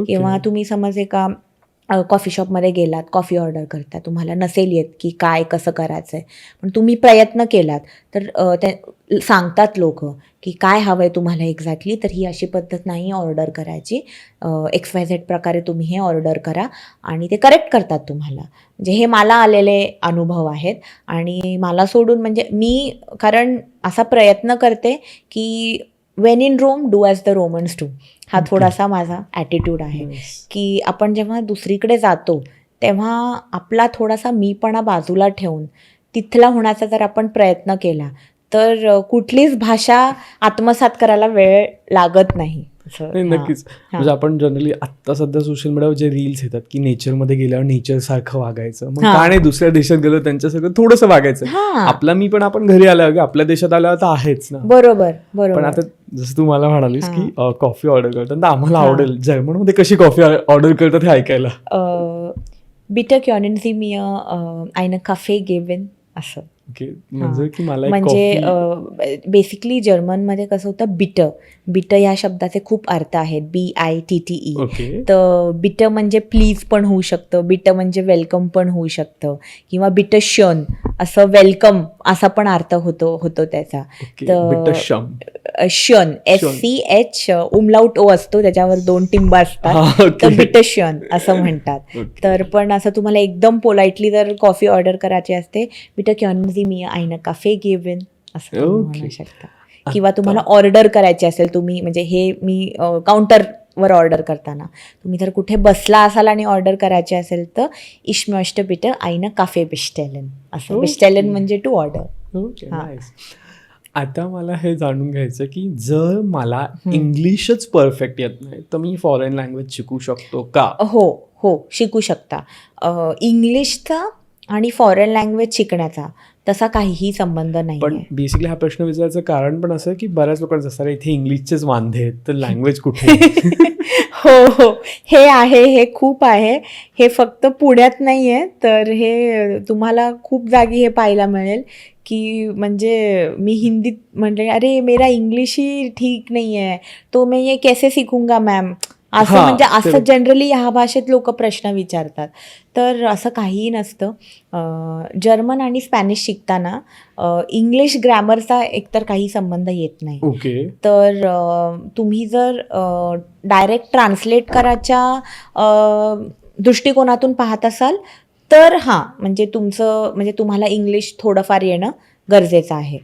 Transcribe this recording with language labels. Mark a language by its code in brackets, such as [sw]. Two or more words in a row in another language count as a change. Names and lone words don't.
[mr] किंवा तुम्ही समज एका कॉफी शॉपमध्ये गेलात, कॉफी ऑर्डर करता, तुम्हाला नसेल येत की काय कसं करायचं आहे पण तुम्ही प्रयत्न केलात तर ते सांगतात लोक की काय हवं आहे तुम्हाला एक्झॅक्टली, तर ही अशी पद्धत नाही ऑर्डर करायची, XYZ प्रकारे तुम्ही हे ऑर्डर करा आणि ते करेक्ट करतात तुम्हाला. म्हणजे हे मला आलेले अनुभव आहेत. आणि मला सोडून म्हणजे मी कारण असा प्रयत्न करते की [en] when in Rome do as the Romans do, [mr] हा थोडासा माझा ॲटिट्यूड आहे. [en] Nice. [mr] की आपण जेव्हा दुसरीकडे जातो तेव्हा आपला थोडासा मीपणा बाजूला ठेवून तिथला होण्याचा जर आपण प्रयत्न केला तर कुठलीच भाषा आत्मसात करायला वेळ लागत नाही. नाही, नक्कीच. म्हणजे आपण जनरली आत्ता सध्या सोशल मीडियावर जे रील्स येतात की नेचरमध्ये गेल्यावर नेचर सारखं वागायचं, मग का नाही दुसऱ्या देशात गेलो त्यांच्यासारखं थोडंसं वागायचं. आपला मी पण आपण घरी आल्यावर आपल्या देशात आल्यावर तर आहेच ना. बरोबर पण बरोबर. आता जसं तू मला म्हणालीस की कॉफी ऑर्डर करतात तर आम्हाला आवडेल जर्मनमध्ये कशी कॉफी ऑर्डर करतात हे ऐकायला. [de] Bitte können Sie mir eine Kaffee geben असं. [mr] ओके. म्हणजे की मला एक म्हणजे बेसिकली जर्मनमध्ये कसं होतं, बिटर या शब्दाचे खूप अर्थ आहेत, BITTE. ओके. तर बिटर म्हणजे प्लीज पण होऊ शकतं, बिटर म्हणजे वेलकम पण होऊ शकतं किंवा [de] Bitte schön [mr] असं वेलकम असा पण अर्थ होतो त्याचा. [de] Bitte schön. [mr] शन SCH उमलाउट ओ असतो, त्याच्यावर 2 टिंब असतात, तर [de] Bitte schön [mr] असं म्हणतात. तर पण असं तुम्हाला एकदम पोलाइटली जर कॉफी ऑर्डर करायची असते, [de] Bitte können Sie mir eine Kaffee geben [mr] असं तुम्ही म्हणू शकता. किंवा तुम्हाला ऑर्डर करायची असेल, तुम्ही म्हणजे हे मी काउंटरवर ऑर्डर करताना तुम्ही जर कुठे बसला असाल आणि ऑर्डर करायची असेल तर [de] Ich möchte bitte eine Kaffee bestellen [mr] असं. bestellen म्हणजे [en] to order. okay. nice. [mr] आता मला हे जाणून घ्यायचं की जर मला इंग्लिशच परफेक्ट येत नाही तर मी [en] foreign language [mr] शिकू शकतो का? हो शिकू शकता. इंग्लिशचा आणि [en] foreign language [mr] शिकण्याचा तसा काहीही संबंध नाही. पण बेसिकली हा प्रश्न विचारायचं कारण पण असं की बऱ्याच लोकांचं असं इथे इंग्लिशचेच वांधे आहेत तर लँग्वेज कुठे? हो हे आहे, हे खूप आहे. हे फक्त पुण्यात नाही आहे, तर हे तुम्हाला खूप जागी हे पाहायला मिळेल की म्हणजे मी हिंदीत म्हटले [hi] अरे मेरा इंग्लिश ही ठीक नहीं है तो मैं ये कैसे सीखूंगा मैम, [mr] असं हा, म्हणजे असं ते- जनरली ह्या भाषेत लोक प्रश्न विचारतात. तर असं काहीही नसतं. जर्मन आणि स्पॅनिश शिकताना इंग्लिश ग्रॅमरचा एकतर काही संबंध येत नाही. ओके. तर तुम्ही जर [en] direct translate [mr] करायच्या दृष्टिकोनातून पाहत असाल तर हां, म्हणजे तुम्हाला इंग्लिश थोडंफार येणं गरजेचं आहे.